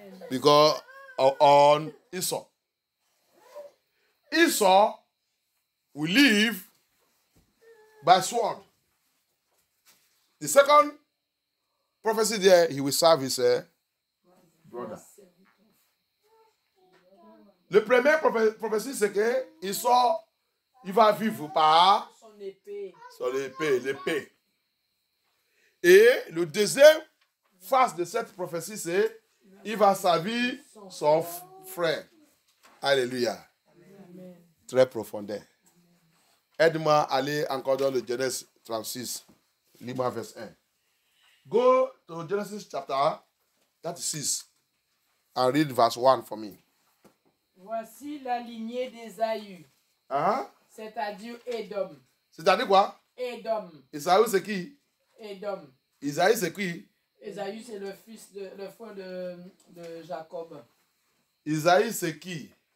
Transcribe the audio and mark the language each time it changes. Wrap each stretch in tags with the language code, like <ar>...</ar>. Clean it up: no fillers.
<en>Because on Esau. Esau will live by sword. The second prophecy there, he will serve his brother.</en> <fr>Le premier prophétie, c'est que Esau, il va vivre par Son épée. l'épée. Et le deuxième face de cette prophétie, c'est il va servir son frère. Alléluia. Amen. Très profondeur. Aide-moi à aller encore dans le Genèse 36. Lis-moi verset 1.</fr> <en>Go to Genesis chapter 36 and read verse 1 for me.</en> <fr>Voici la lignée d'Ésaü, c'est-à-dire Édom. C'est-à-dire quoi? Édom. Isaïe, c'est qui? Édom. Isaïe, c'est qui? Ésaü, c'est le frère de Jacob. Isaïe, c'est qui?</fr>